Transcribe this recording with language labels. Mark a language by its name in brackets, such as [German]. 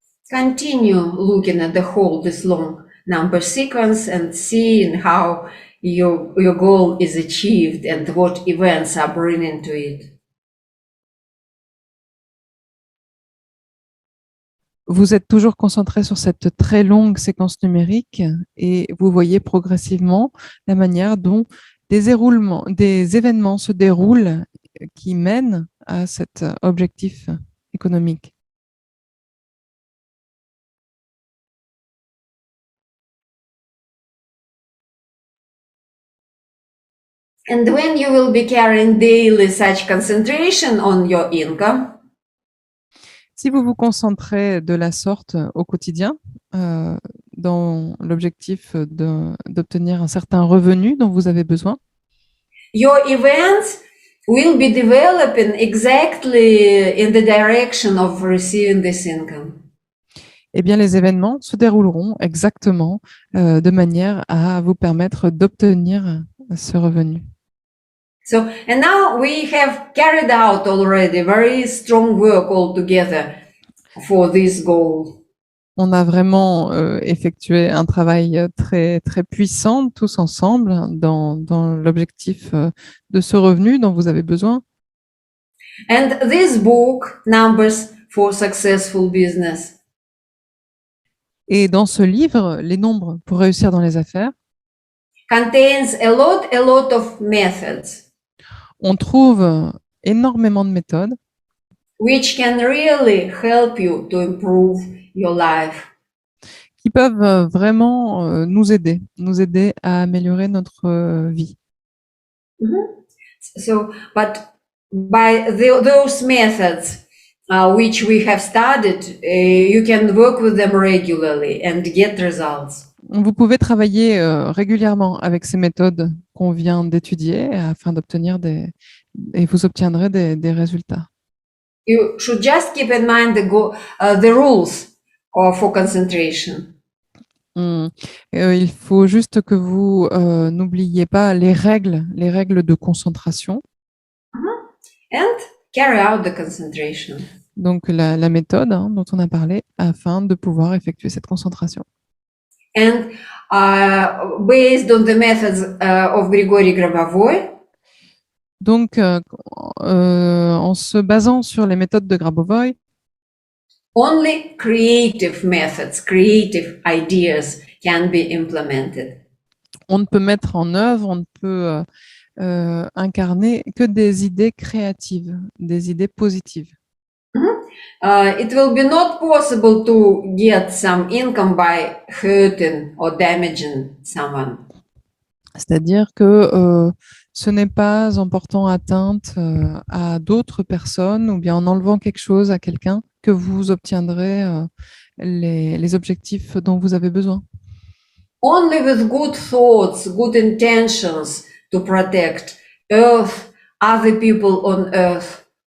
[English] Continue looking at the whole this long number sequence and seeing how your goal is achieved and what events are bringing to it. [French] Vous êtes toujours concentré sur cette très longue séquence numérique et vous voyez progressivement la manière dont des événements se déroulent qui mènent à cet objectif économique. [English] And when you will be carrying daily such concentration on your income, [French] Si vous vous concentrez de la sorte au quotidien, dans l'objectif d'obtenir un certain revenu dont vous avez besoin, [English] your events will be developing exactly in the direction of receiving this income. [French] eh bien, les événements se dérouleront exactement de manière à vous permettre d'obtenir ce revenu. [English] So, and now we have carried out already very strong work all together for this goal. [French] On a vraiment effectué un travail très, très puissant tous ensemble dans l'objectif de ce revenu dont vous avez besoin. [English] And this book, Numbers for Successful Business, [French] Et dans ce livre, Les nombres pour réussir dans les affaires, [English] contains a lot of methods [French] on trouve énormément de méthodes [English] which can really help you to improve your life. [French] qui peuvent vraiment nous aider à améliorer notre vie. [English] So, but by those methods which we have studied, you can work with them regularly and get results. [French] Vous pouvez travailler régulièrement avec ces méthodes qu'on vient d'étudier afin d'obtenir et vous obtiendrez des résultats. [English] You should just keep in mind the rules for concentration. [French] Il faut juste que vous n'oubliez pas les règles de concentration. [English] And carry out the concentration. [French] Donc la méthode dont on a parlé afin de pouvoir effectuer cette concentration. [English] And based on the methods of Grigory Grabovoy, [French] Donc en se basant sur les méthodes de Grabovoi, [English] only creative methods, creative ideas can be implemented. [French] on ne peut mettre en œuvre, on ne peut incarner que des idées créatives, des idées positives. [English] It will be not possible to get some income by hurting or damaging someone. [French] C'est-à-dire que ce n'est pas en portant atteinte à d'autres personnes ou bien en enlevant quelque chose à quelqu'un que vous obtiendrez les objectifs dont vous avez besoin. [English] Only with good thoughts, good intentions to protect Earth, other people on Earth.